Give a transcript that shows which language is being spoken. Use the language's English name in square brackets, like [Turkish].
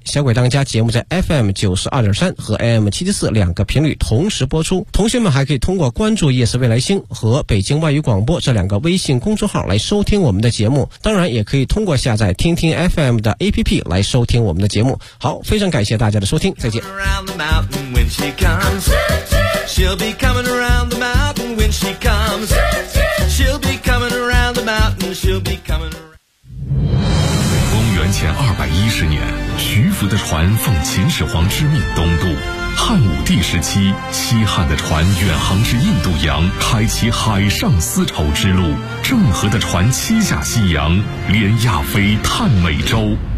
[Chinese] 小鬼当家节目在 FM92.3 和 AM774 两个频率同时播出。同学们还可以通过关注夜色未来星和北京外语广播这两个微信公众号来收听我们的节目。当然也可以通过下载听听 FM 的 APP 来收听我们的节目。好，非常感谢大家的收听，再见。 [English] When she comes, she'll be coming around the mountain. When she comes, she'll be coming around the mountain. She'll be coming around. [Chinese] 公元前210年，徐福的船奉秦始皇之命东渡。汉武帝时期，西汉的船远航至印度洋，开启海上丝绸之路。郑和的船七下西洋，连亚非探美洲。